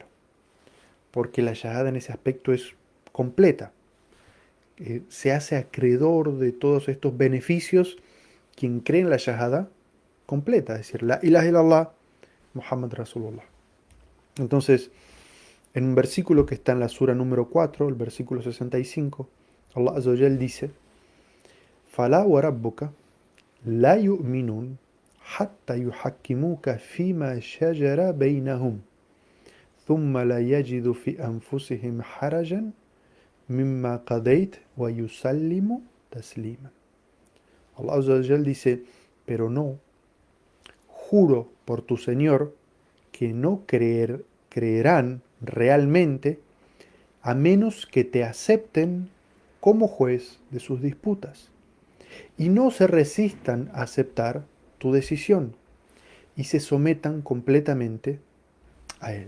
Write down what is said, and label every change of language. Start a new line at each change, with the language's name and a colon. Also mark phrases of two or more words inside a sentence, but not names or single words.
Spanish: Porque la shahada en ese aspecto es completa. Se hace acreedor de todos estos beneficios quien cree en la shahada completa. Es decir,
Arabic: لا إله إلا الله، محمد رسول الله.
Spanish: Entonces, en un versículo que está en la sura número 4, el versículo 65,
Arabic: الله عز وجل dice, فَلَا وَرَبُّكَ لا يؤمنون حتى يحكموك فيما شجر بينهم ثم لا يجدوا في أنفسهم حرجا مما قضيت ويسلموا تسليما. الله عز وجل
Spanish: dice, pero no, juro por tu Señor que no creerán realmente a menos que te acepten como juez de sus disputas y no se resistan a aceptar tu decisión y se sometan completamente a él.